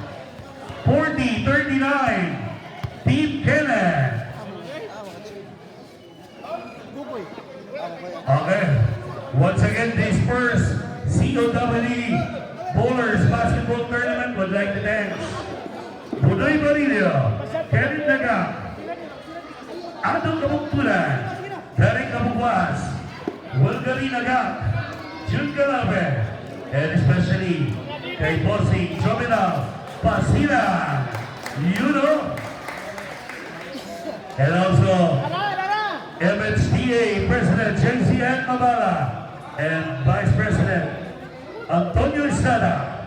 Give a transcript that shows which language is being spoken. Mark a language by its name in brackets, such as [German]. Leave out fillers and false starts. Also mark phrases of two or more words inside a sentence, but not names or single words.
[English] 40-39. Team Kenneth. Okay. Once again, this first COWD Bowlers Basketball Tournament would like to thank Budoy Barilio, Kevin Daga, Adong Kabuktulan, Derek Kabukwas, Wilgari Naga, Jun Galabe, and especially kay Bossing Jomina Pasira, you know, and also MHTA President JCN Mabala and Vice President Antonio Estrada.